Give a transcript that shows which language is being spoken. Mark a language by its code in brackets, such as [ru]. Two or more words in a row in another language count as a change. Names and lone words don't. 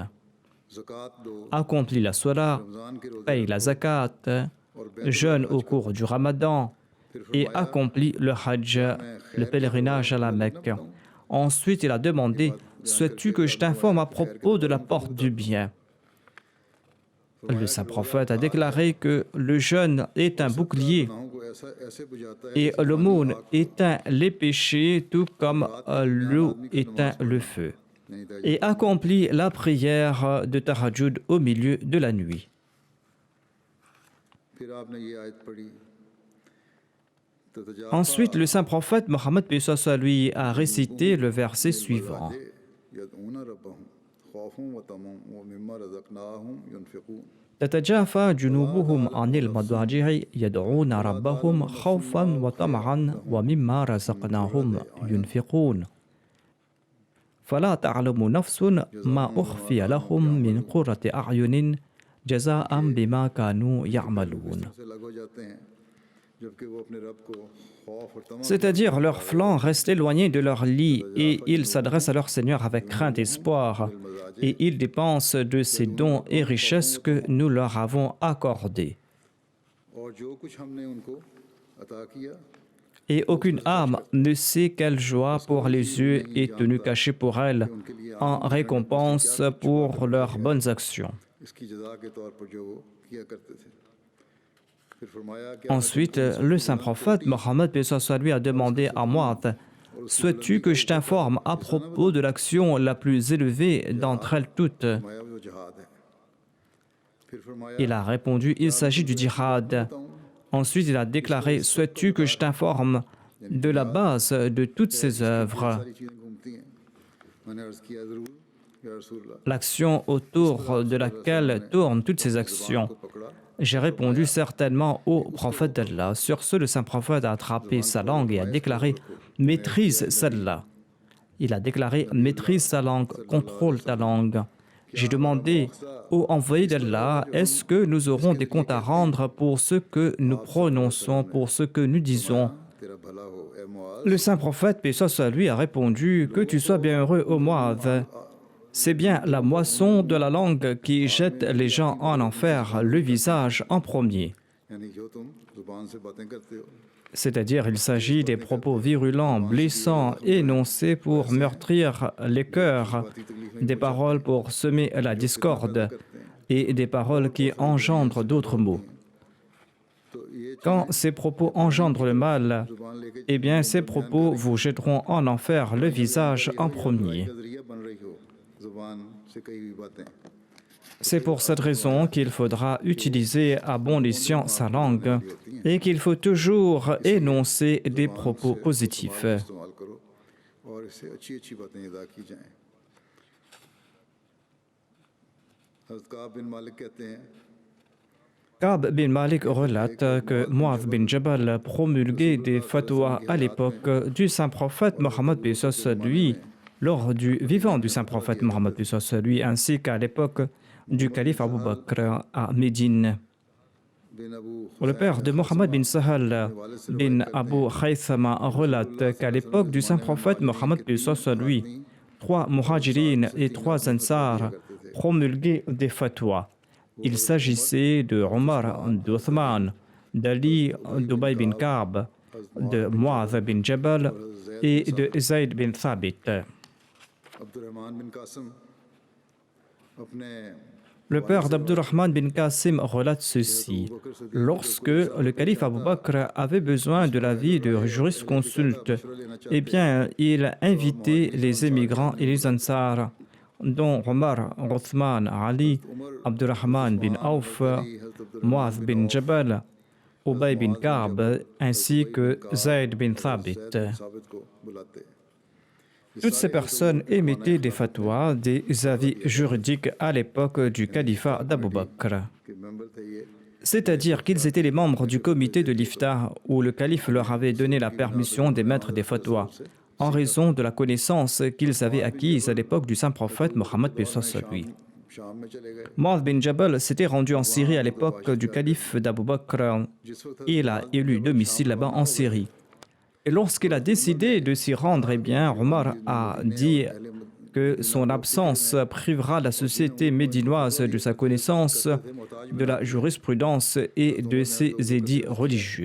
[fr] Accomplis la salat, paye la zakat, jeûne au cours du Ramadan et accomplis le Hajj, le pèlerinage à la Mecque. Ensuite, il a demandé, souhaites-tu que je t'informe à propos de la porte du bien? Le saint prophète a déclaré que le jeûne est un bouclier [ur] گناہوں کو ایسے بجھاتا ہے [fr] et l'aumône éteint les péchés tout comme l'eau éteint le feu [ur] نہیں تھا. [fr] et accomplit la prière de Tahajjud au milieu de la nuit. [ur] پھر آپ نے یہ آیت پڑھی تو تجافا [fr] Ensuite, le saint prophète Mohammed paix soit sur lui a récité le verset suivant. [ar] يدعون ربهم خوفا وطمعا ومما رزقناهم ينفقون. تتجافى جنوبهم عن المضاجع يدعون ربهم خوفا وطمعا ومما رزقناهم ينفقون فلا تعلم نفس ما أخفي لهم من قرة أعين جزاء بما كانوا يعملون. [ur] سے لگ ہو جاتے ہیں جبکہ وہ اپنے رب کو خوف اور طمع [fr] C'est-à-dire leurs flancs restent éloignés de leur lit et ils s'adressent à leur Seigneur avec crainte et espoir et ils dépensent de ces dons et richesses que nous leur avons accordés. [ur] اور جو کچھ ہم نے ان کو عطا کیا [fr] Et aucune âme ne sait quelle joie pour les yeux est tenue cachée pour elle en récompense pour leurs bonnes actions. [ur] اس کی جزا کے طور پر جو وہ کیا کرتے تھے. پھر فرمایا کہ [fr] Ensuite, le saint prophète Mohammed paix soit sur lui a demandé à Mu'adh, souhaites-tu que je t'informe à propos de l'action la plus élevée d'entre elles toutes? [ur] فرمایا وہ جہاد ہے۔ پھر فرمایا [fr] Il a répondu, il s'agit du djihad. Ensuite, il a déclaré, souhaites-tu que je t'informe de la base de toutes ces œuvres, [ur] ساری چیزیں گھومتی ہیں. میں نے عرض کیا ضرور [ar] یا رسول اللہ [fr] l'action autour de laquelle tournent toutes ces actions? [ur] کو پکڑا [fr] J'ai répondu certainement au prophète d'Allah. Sur ce, le saint prophète a attrapé sa langue et a déclaré « Maîtrise celle-là ». Il a déclaré « Maîtrise sa langue, contrôle ta langue ». J'ai demandé au envoyé d'Allah « Est-ce que nous aurons des comptes à rendre pour ce que nous prononçons, pour ce que nous disons ?» [ur] تیرا بھلا ہو اے معاذ. [fr] Le saint prophète, paix soit sur lui, a répondu « Que tu sois bien heureux, ô Mu'adh. C'est bien la moisson de la langue qui jette les gens en enfer, le visage en premier. [ur] یعنی جو تم زبان سے باتیں کرتے ہو [fr] C'est-à-dire, il s'agit des propos virulents, blessants, énoncés pour meurtrir les cœurs, des paroles pour semer la discorde et des paroles qui engendrent d'autres mots. [ur] تو یہ [fr] Quand ces propos engendrent le mal, [ur] زبان لیکے [fr] eh bien, ces propos vous jetteront en enfer le visage en premier. [ur] کا ذریعہ بن رہی ہو زبان سے کہی ہوئی باتیں. [fr] C'est pour cette raison qu'il faudra utiliser à bon escient sa langue et qu'il faut toujours énoncer des propos positifs. [ur] استعمال کرو اور اس سے اچھی اچھی باتیں ادا کی جائیں. حضرت کعب بن مالک کہتے ہیں [fr] Ka'b bin Malik relate que Mu'adh bin Jabal promulguait des fatwas à l'époque du saint prophète Mohammed paix soit sur lui, lors du vivant du saint prophète Mohammed paix soit sur lui, ainsi qu'à l'époque du calife Abu Bakr à Médine. [ur] بن ابو [fr] Le père de Mohammed bin Sahal bin Abu Khaythama relate qu'à l'époque du saint prophète Mohammed paix soit sur lui, 3 muhajirin et 3 ansar promulguaient des fatwas. Il s'agissait de Omar, d'Uthman, d'Ali, d'Ubay bin Ka'b, de Mu'adh bin Jabal et de Zayd bin Thabit. [ur] عبدالرحمن بن قاسم اپنے [fr] Le père d'Abdurrahman bin Qasim relate ceci. Lorsque le calife Abu Bakr avait besoin de l'avis de jurisconsulte, eh bien, il invitait les émigrants et les ansars, dont Omar, Uthman, Ali, Abdurrahman bin Auf, Mu'adh bin Jabal, Ubay bin Ka'b, ainsi que Zayd bin Thabit. [ur] ثابت کو بلاتے. [fr] Toutes ces personnes émettaient des fatwas, des avis juridiques à l'époque du califat d'Abu Bakr. [ur] کہ ممبر تھے یہ [fr] C'est-à-dire qu'ils étaient les membres du comité de l'Iftar où le calife leur avait donné la permission d'émettre des fatwas en raison de la connaissance qu'ils avaient acquise à l'époque du saint prophète Mohammed paix soit sur lui. [ur] شام میں چلے گئے. [fr] Mu'adh bin Jabal s'était rendu en Syrie à l'époque du calife d'Abu Bakr. Il a élu domicile là-bas en Syrie. Et lorsqu'il a décidé de s'y rendre, eh bien, Omar a dit que son absence privera la société médinoise de sa connaissance, de la jurisprudence et de ses édits religieux.